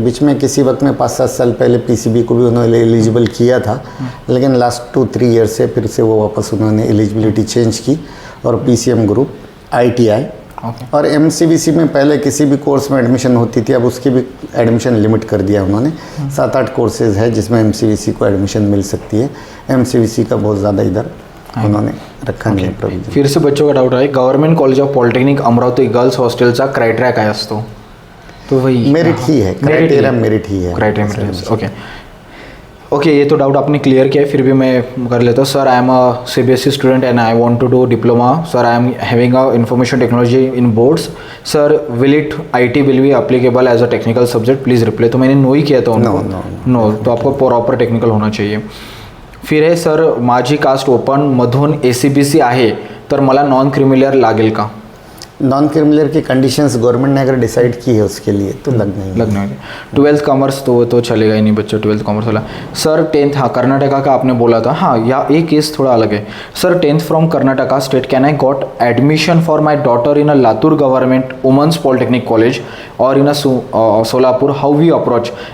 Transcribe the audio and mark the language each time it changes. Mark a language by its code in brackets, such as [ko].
[hi] बीच में किसी वक्त में 5-7 साल पहले PCB को भी उन्होंने एलिजिबल किया था, लेकिन लास्ट 2-3 ईयर से फिर से वो वापस उन्होंने एलिजिबिलिटी चेंज की और PCM ग्रुप, ITI ओके। और MCVC में पहले किसी भी कोर्स में एडमिशन होती थी, अब उसकी भी एडमिशन लिमिट कर दिया उन्होंने। 7-8 कोर्सेज है जिसमें MCVC को एडमिशन मिल सकती है। MCVC का बहुत ज़्यादा इधर उन्होंने रखा नहीं है प्रोविजन। फिर से बच्चों का डाउट [mr] आहे, government college of polytechnic Amravati girls हॉस्टेलचा criteria काय असतो? [hi] तो वही मेरिट ही है, क्राइटेरिया मेरिट ही है। क्राइटेरिया ओके ओके, ये तो डाउट आपने क्लियर किया है, फिर भी मैं कर लेता हूँ। [en] Sir I am a CBSE student and I want to do diploma. Sir I am having a information technology in boards. Sir will it IT will be applicable as a technical subject, please reply. [hi] तो मैंने no ही किया था उनको। No, तो आपको proper technical होना चाहिए। [mr] फिर है sir, माझी कास्ट ओपन मधून ACBC आहे तर मला नॉन क्रिमिलियर लागेल का? [hi] नॉन क्रिमिलियर की कंडीशंस गवर्नमेंट ने अगर डिसाइड की है उसके लिए तो लगना है। 12th कॉमर्स तो चलेगा ही नहीं बच्चों, 12th कॉमर्स वाला। सर 10th, हाँ कर्नाटका का आपने बोला था, हाँ या एक केस थोड़ा अलग है। [en] Sir 10th from Karnataka state, can I got admission for my daughter in a Latur government women's polytechnic college और in a Solapur, how we approach?